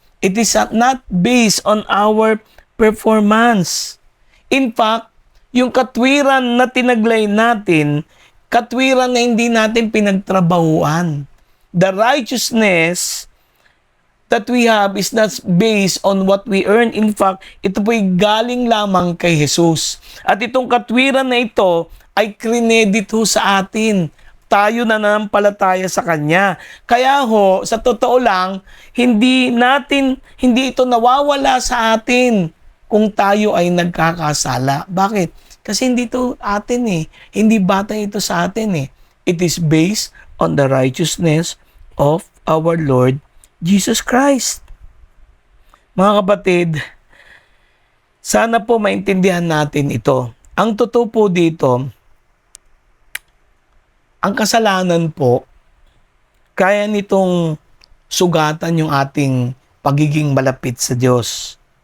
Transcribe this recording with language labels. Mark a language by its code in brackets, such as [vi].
[en] It is not based on our performance. In fact, [tl] yung katwiran na tinaglay natin, katwiran na hindi natin pinagtrabahuan. [en] The righteousness that we have is not based on what we earn. In fact, [tl] ito po'y galing lamang kay Jesus. At itong katwiran na ito ay krinedit ho sa atin. Tayo na nanampalataya sa Kanya. Kaya ho, sa totoo lang, hindi ito nawawala sa atin kung tayo ay nagkakasala. Bakit? Kasi hindi ito atin eh. Hindi batay ito sa atin eh. [en] It is based on the righteousness of our Lord Jesus Christ. [tl] Mga kapatid, sana po maintindihan natin ito. Ang totoo po dito, ang kasalanan po, kaya nitong sugatan yung ating pagiging malapit sa Diyos.